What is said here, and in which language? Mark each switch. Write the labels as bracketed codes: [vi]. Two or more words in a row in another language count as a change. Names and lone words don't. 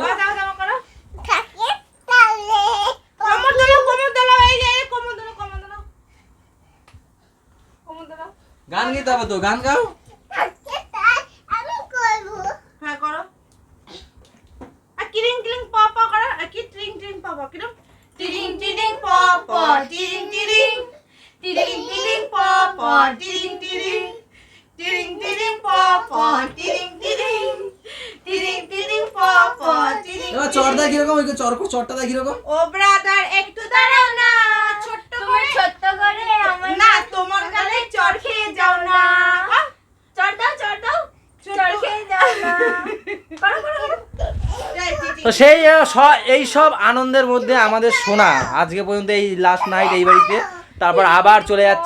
[bn] দাও দাও করো কোমর ধরো এই যে কোমর ধরো গান গাইতে হবে তো, গান গাও। হ্যাঁ করো আর কিরিং কিরিং প প করো আর কি ট্রিং ট্রিং প প কিরম টিরিং টিরিং প প টিরিং টিরিং টিরিং টিরিং প প টিরিং টিরিং টিরিং টিরিং প প টিরিং টিরিং টিরিং টিরিং প প টিরিং এবার চড়দা কিরকম, ওই চড়টা দা কিরকম? ও ব্রাদার একটু দাঁড়াও না ছোট্ট করে ছোট্ট করে আমার না তোমার গালে চড় খেয়ে যাও না চড় দাও চড় খেয়ে যাও না করো করো করো তো সেই এই সব আনন্দের মধ্যে আমাদের সোনা আজকে পর্যন্ত এই [en] last night [bn] এই বাড়িতে, তারপর আবার চলে যাচ্ছে।